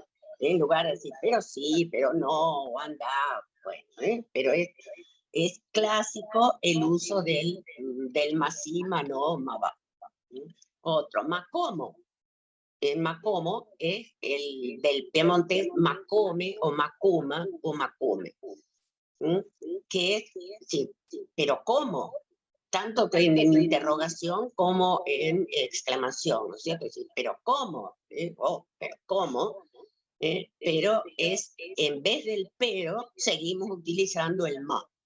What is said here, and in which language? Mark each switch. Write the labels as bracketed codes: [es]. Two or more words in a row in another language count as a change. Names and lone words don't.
[es] En lugar de decir, pero sí, pero no, anda, bueno, pero es clásico el uso del masí, no, [it] ma va. [es] Otro, macomo. El macomo es el del piemontés macome o macuma o macume. Que es, sí, pero ¿cómo? Tanto que en interrogación como en exclamación, ¿no es cierto? Sí, pero ¿cómo? Pero ¿cómo? Pero es, en vez del pero, seguimos utilizando el ma.